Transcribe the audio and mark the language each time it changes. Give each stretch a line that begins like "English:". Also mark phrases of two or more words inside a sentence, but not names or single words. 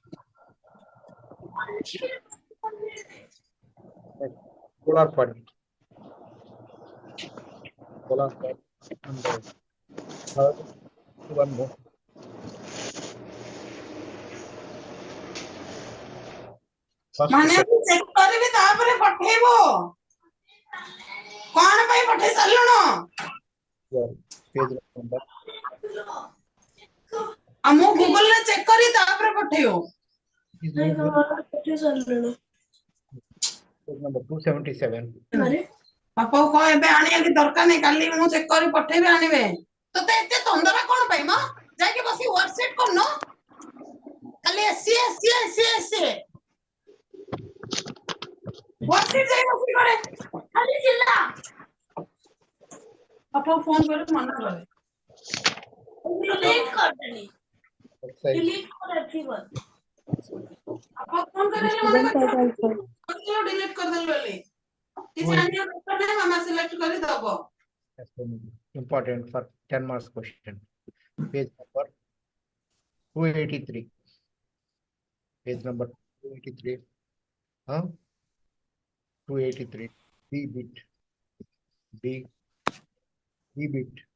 English: Polar coordinate. Polar coordinate. And third one more. First
Odia: ମାନେ ମୁଁ ଚେକ୍ କରିବି ତାପରେ ପଠେଇବ କଣ ପାଇଁ ପଠେଇ ସାରିଲଣ
English: page number.
Odia: ଆଉ ମୁଁ ଗୁଗଲ ରେ ଚେକ୍ କରି ତାପରେ ପଠେଇବ
English: Is page number 277.
Odia: ବାପାକୁ କହ ଏବେ ଆଣିବାକୁ ଦରକାର ନାହିଁ କାଲି ମୁଁ ଚେକ୍ କରି ପଠେଇବି ଆଣିବେ ତତେ ଏତେ ତନ୍ଦରା କଣ ପାଇଁ ମ ଯାଇକି ବସି ୱାର୍କସିଟ୍ କରୁନ ଖାଲି ଏସି ଏସି ଏସି ଏସି ୱାର୍କସିଟ୍ ଯାଇ ବସି କରେ ଖାଲି ଚିଲ୍ଲା ବାପାକୁ ଫୋନ୍ କରି ମନା କରେ ଡିଲିଟ୍ କରିଦେଲି ଡିଲିଟ୍ କରି ଏଠି କର ବାପାକୁ ଫୋନ୍ କରି ମନା
English: Student
Odia: କରେ
English: title, sir.
Odia: ଡିଲିଟ୍ କରିଦେଲି ବୋଲି କିଛି ଆଣିବା ଦରକାର ନାହିଁ ମାମା ସିଲେକ୍ଟ କରି ଦବ
English: Important for 10 marks question. Page number 283. Page number 283. 283. B bit. B bit.